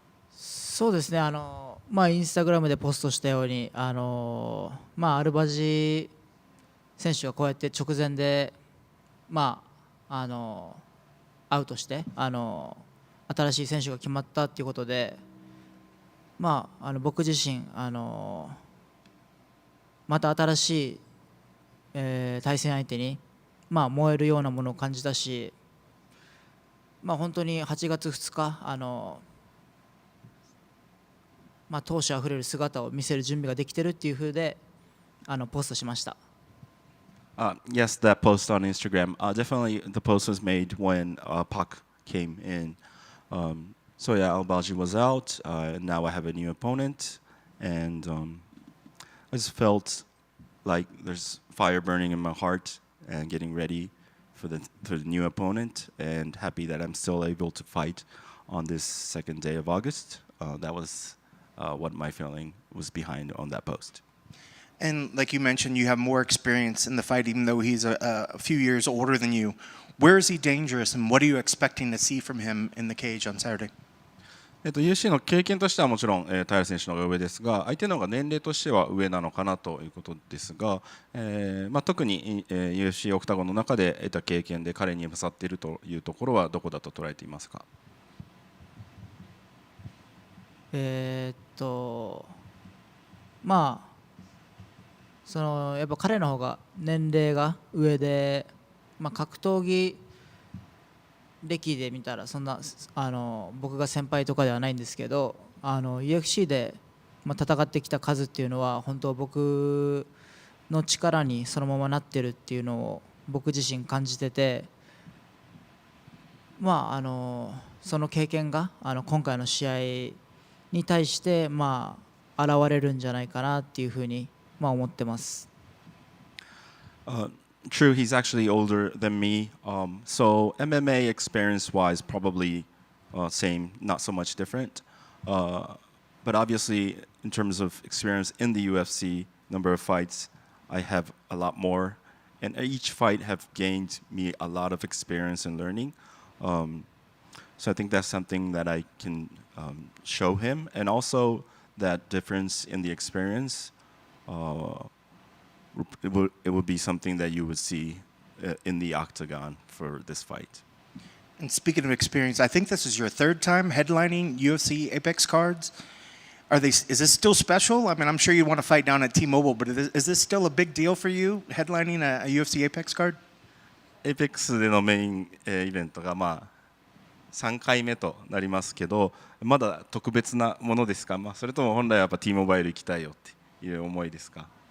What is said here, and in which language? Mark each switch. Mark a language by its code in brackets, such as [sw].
[ja] そうですね、インスタグラムでポストしたように、アルバジ選手がこうやって直前で、アウトして、新しい選手が決まったということで、僕自身、また新しい、対戦相手に、燃えるようなものを感じたし、本当に8月2日、闘志あふれる姿を見せる準備ができてるっていう風でポストしました。 [en] Yes, that post on Instagram. Definitely, the post was made when Pak came in. So yeah, Albaji was out. Now I have a new opponent, and I just felt like there's fire burning in my heart and getting ready for the new opponent, and happy that I'm still able to fight on this second day of August. That was what my feeling was behind on that post. And like you mentioned, you have more experience in the fight, even though he's a few years older than you. Where is he dangerous, and what are you expecting to see from him in the cage on Saturday? [ja] UFC の経験としてはもちろん、平選手の方が上ですが、相手の方が年齢としては上なのかなということですが、特に、UFC オクタゴンの中で得た経験で彼に勝っているというところはどこだと捉えていますか？やっぱ彼の方が年齢が上で、格闘技歴で見たらそんな僕が先輩とかではないんですけど、UFC で、戦ってきた数っていうのは本当僕の力にそのままなってるっていうのを僕自身感じてて、その経験が今回の試合に対して現れるんじゃないかなっていうふうに思ってます。 [en] True, he's actually older than me. So MMA experience-wise, probably same, not so much different. But obviously, in terms of experience in the UFC, number of fights, I have a lot more. And each fight have gained me a lot of experience and learning. So I think that's something that I can show him. And also that difference in the experience, it would be something that you would see in the octagon for this fight. And speaking of experience, I think this is your third time headlining UFC Apex cards. Is this still special? I mean, I'm sure you want to fight down at T-Mobile, but is this still a big deal for you, headlining a UFC Apex card? [ja] Apex でのメインイベントが3回目となりますけど、まだ特別なものですか？それとも本来はやっぱ T モバイル行きたいよっていう思いですか